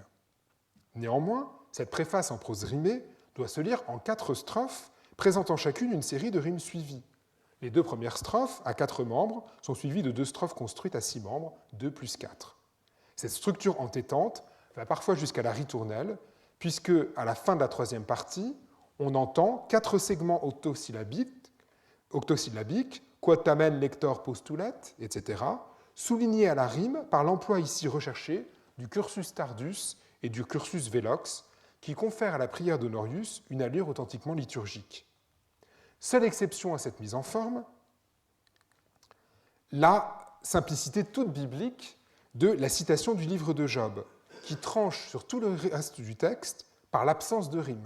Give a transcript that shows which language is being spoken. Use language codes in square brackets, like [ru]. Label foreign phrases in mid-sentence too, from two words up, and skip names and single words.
[fr] Néanmoins, cette préface en prose rimée doit se lire en 4 strophes, présentant chacune une série de rimes suivies. Les 2 premières strophes, à 4 membres, sont suivies de 2 strophes construites à 6 membres, 2 plus 4. Cette structure entêtante va parfois jusqu'à la ritournelle, puisque, à la fin de la 3e partie, on entend 4 segments octosyllabiques, [la] quod tamen lector postulet, [fr] etc., soulignés à la rime par l'emploi ici recherché du [la] cursus tardus [fr] et du [la] cursus velox, [fr] qui confèrent à la prière d'Honorius une allure authentiquement liturgique. Seule exception à cette mise en forme, la simplicité toute biblique de la citation du livre de Job, qui tranche sur tout le reste du texte par l'absence de rime.